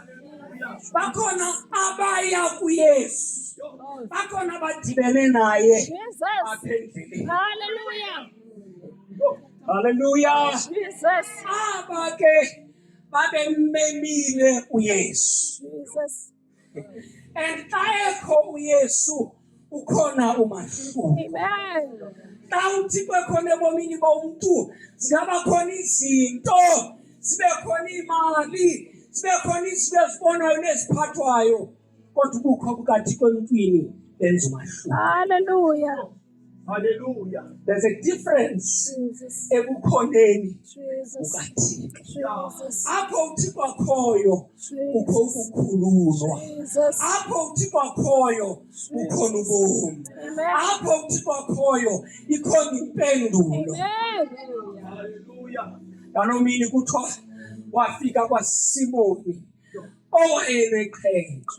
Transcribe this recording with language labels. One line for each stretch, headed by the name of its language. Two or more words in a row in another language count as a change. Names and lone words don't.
Xhosa: Bakhona abaya kuYesu. Bakhona abadibene naye Jesus. apha endleleni. Hallelujah. Hallelujah. Jesus. Aba ke babemmemile uYesu. Jesus. And xa ekho uYesu ukhona umahluko. Amen. Xa uThixo ekhona ebomini bomntu zingaba khona izinto, zibe khona imali, zibe khona izinto ezibonwayo neziphathwayo, kodwa ubukho bukaThixo emntwini benza umahluko. Hallelujah.
English: Hallelujah. There's a difference
Xhosa: Jesus. ebukhoneni Jesus. bukaThixo. Jesus. Apho uThixo akhoyo kukho Jesus. ukukhululwa. Jesus. Apho uThixo akhoyo kukhona ubomi. Amen. Apho uThixo akhoyo ikhona impendulo. Amen. Hallelujah. Ngaloo mini kuthiwa wafika kwaSimoni owayeneqhenqa